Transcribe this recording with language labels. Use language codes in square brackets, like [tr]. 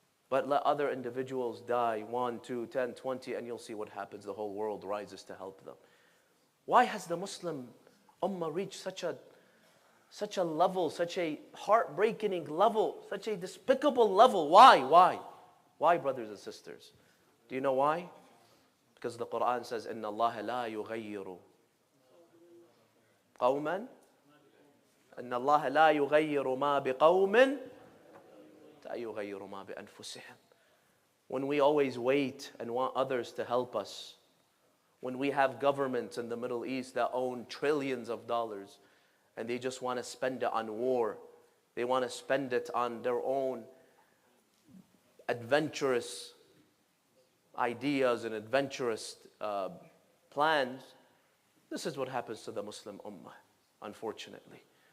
[en] But let other individuals die, 1, 2, 10, 20, and you'll see what happens. The whole world rises to help them. Why has the Muslim Ummah reached such a level, such a heartbreaking level, such a despicable level? Why? Why, brothers and sisters? Do you know why? Because the Quran says, [ar] إِنَّ اللَّهَ لَا يُغَيِّرُ قَوْمًا إِنَّ اللَّهَ لَا يُغَيِّرُ مَا بِقَوْمٍ حَتَّى يُغَيِّرُ مَا بِأَنفُسِهِمْ. [en] When we always wait and want others to help us, when we have governments in the Middle East that own trillions of dollars and they just want to spend it on war, they want to spend it on their own adventurous ideas and adventurous plans, this is what happens to the Muslim Ummah, unfortunately.